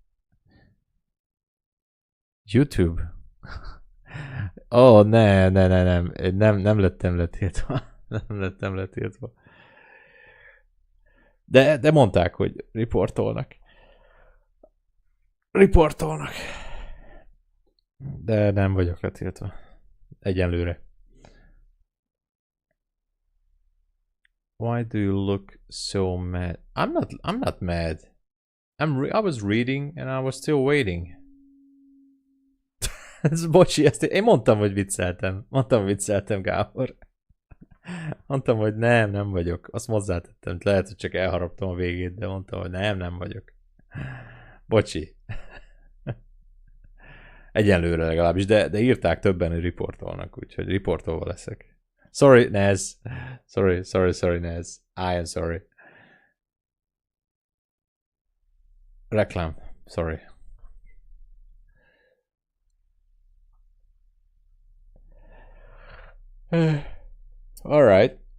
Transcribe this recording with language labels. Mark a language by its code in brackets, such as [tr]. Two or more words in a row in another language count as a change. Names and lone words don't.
[hu] YouTube. Oh, nem lettem letiltva. Nem lettem letiltva. De mondták, hogy riportolnak. De nem vagyok letiltva. Egyenlőre. [en] Why do you look so mad? I'm not mad. I was reading and I was still waiting. [hu] Bocsi, én mondtam, hogy vicceltem. Gábor. Mondtam, hogy nem vagyok. Azt hozzátettem. Lehet, hogy csak elharaptam a végét, de mondtam, hogy nem vagyok. Bocsi. Egyenlőre legalábbis, de írták többen, hogy riportolnak, úgyhogy riportolva leszek. [en] Sorry, Naz. Sorry, Naz. I am sorry. [hu] Reklám. Sorry. [en] All right.